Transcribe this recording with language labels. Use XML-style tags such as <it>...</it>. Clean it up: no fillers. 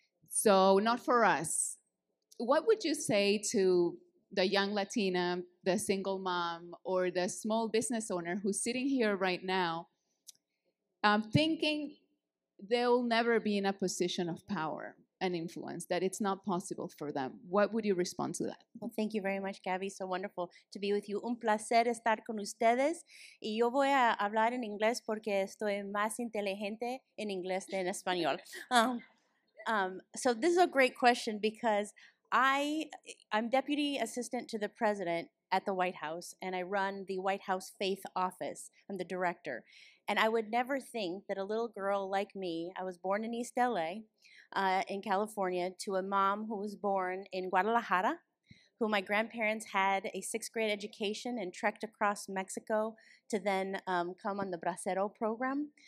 <en>So not for us. What would you say to the young Latina, the single mom, or the small business owner who's sitting here right now thinking they'll never be in a position of power and influence, that it's not possible for them? What would you respond to that? Well, thank you very much, Gabby. So wonderful to be with you.</en> <es>Un placer estar con ustedes. Y yo voy a hablar en inglés porque estoy más inteligente en inglés than en español.</es> <en>So this is a great question because I'm Deputy Assistant to the President at the White House, and I run the White House Faith Office. I'm the director. And I would never think that a little girl like me, I was born in East LA, in California, to a mom who was born in Guadalajara, who my grandparents had a 6th grade education and trekked across Mexico to then come on the Bracero program.</en>